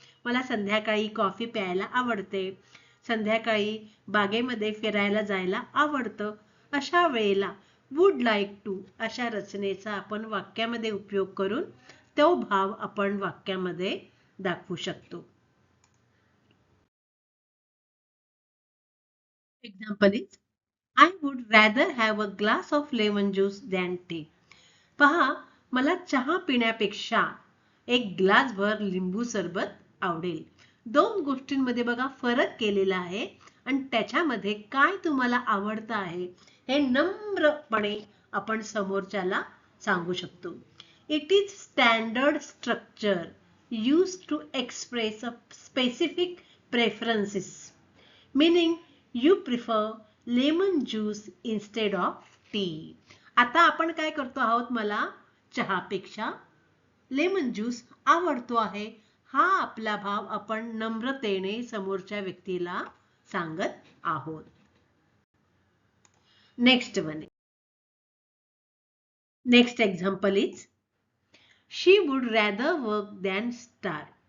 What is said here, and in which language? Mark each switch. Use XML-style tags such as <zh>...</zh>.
<mr>मला संध्याकाळी कॉफी प्यायला आवडते, संध्याकाळी बागेमध्ये फिरायला जायला आवडतं. अशा वेळेला</mr> <en>would like to</en> <mr>अशा रचनेचा आपण वाक्यामध्ये उपयोग करून तो भाव आपण वाक्यामध्ये दाखवू शकतो.</mr> <en>Example is, I would rather have a glass of lemon juice than tea.</en> <mr>पहा, मला चहा पिण्यापेक्षा एक ग्लास भर लिंबू सरबत आवडेल. दोन गोष्टींमध्ये बघा फरक केलेला आहे आणि त्याच्यामध्ये काय तुम्हाला आवडतं आहे हे नम्रपणे आपण समोरच्याला सांगू शकतो.</mr> <en>It is standard structure used to express a specific preferences, meaning you prefer lemon juice instead of tea.</en> <mr>आता आपण काय करतो आहोत, मला चहापेक्षा लेमन ज्यूस आवडतो आहे हा आपला भाव आपण नम्रतेने समोरच्या व्यक्तीला सांगत आहोत.</mr> <en>Next one, next example is, she would rather work than star.</en>